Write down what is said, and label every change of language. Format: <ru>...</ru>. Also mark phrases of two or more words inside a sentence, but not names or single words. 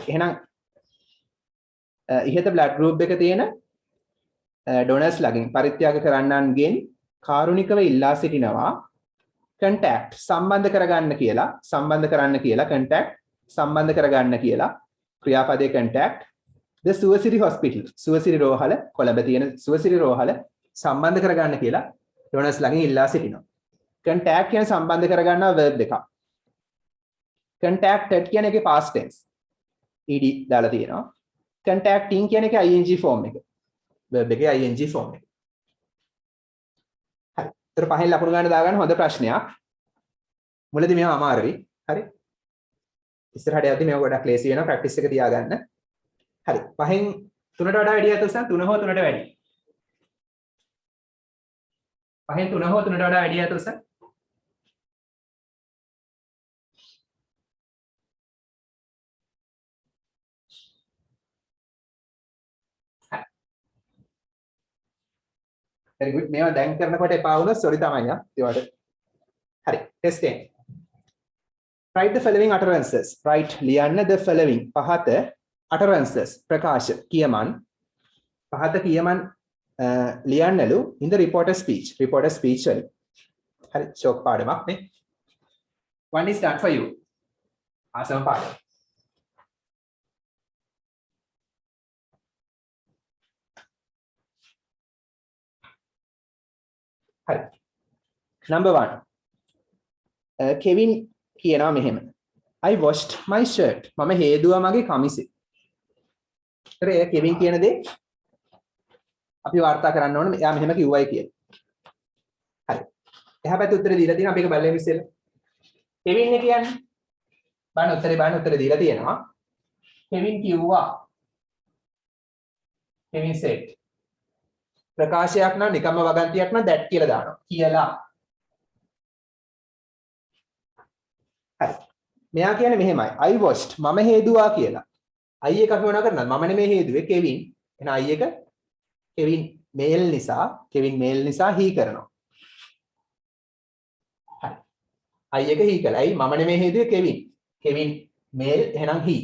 <si>එහෙනම් ඉහත</si> <en>blood group</en> <si>එක තියෙන donors ලාගෙන් පරිත්‍යාග කරන්නන්ගෙන් කාරුණිකව ඉල්ලා සිටිනවා contact සම්බන්ධ කරගන්න කියලා contact සම්බන්ධ කරගන්න කියලා ක්‍රියාපදයේ</si> <en>contact the Suwasiri hospital</en> <si>Suwasiri රෝහල කොළඹ තියෙන Suwasiri රෝහල සම්බන්ධ කරගන්න කියලා donors ළඟින් ඉල්ලා සිටිනවා. contact කියන සම්බන්ධ කරගන්නා verb එකක්. contacted කියන එකේ</si> <en>past tense ed</en> <si>දාලා තියෙනවා. contacting කියන එකේ</si> <en>ing form</en> <si>එක. verb එකේ</si> <en>ing form</en> <si>එක. හරි. ඒතර පහෙන් ලකුණු ගන්න දාගන්න හොඳ ප්‍රශ්නයක්. මුලදී මේවා අමාරුයි. හරි. ඉස්සරහට යද්දි මේවා ගොඩක් ලේසි වෙනවා ප්‍රැක්ටිස් එක තියාගන්න. හරි. පහෙන් 3ට වඩා වැඩි අතසන් 3 හෝ 3ට වැඩි. පහෙන් 3 හෝ 3ට වඩා වැඩි අතසන්</si> <en>very good.</en> <si>මේවා දැන් කරනකොට එපා වුණොත් sorry තමයි ආ. ඒවට. හරි. test 10.</si> <en>Write the following utterances.</en> <si>Write ලියන්න</si> <en>the following</en> <si>පහත utterances ප්‍රකාශ කියමන් පහත කියමන් ලියන්නලු</si> <en>in the reporter speech</en> <si>වලින්. හරි ෂෝක් පාඩමක් නේ.</si> <en>One is done for you.</en> <si>ආසම පාඩම. හරි. Number 1. Kevin කියනවා මෙහෙම.</si> <en>I washed my shirt.</en> <si>මම හේදුවා මගේ කමිසෙ. ඒතර ඒ කෙවින් කියන දේ අපි වාර්තා කරන්න ඕනේ. එයා මෙහෙම කිව්වයි කියලා. හරි. එහා පැත්තේ උත්තර දීලා තියෙනවා. අපි ඒක බලමු ඉස්සෙල්ලා. කෙවින් නේ කියන්නේ. බලන්න උත්තරේ දීලා තියෙනවා. කෙවින් කිව්වා. කෙවින් said. ප්‍රකාශයක් නම් නිකම්ම වගන්තියක් නම් that කියලා දානවා. කියලා. හරි. මෙයා කියන්නේ මෙහෙමයි.</si> <en>I washed</en> <si>මම හේදුවා කියලා. I එක අපි මොනවා කරනවද? මම නෙමෙයි හේදුවේ කෙවින්. එහෙනම් I එක කෙවින් මේල් නිසා he කරනවා. හරි. I එක he කළා. I මම නෙමෙයි හේදුවේ කෙවින්. කෙවින් මේල් එහෙනම් he.</si>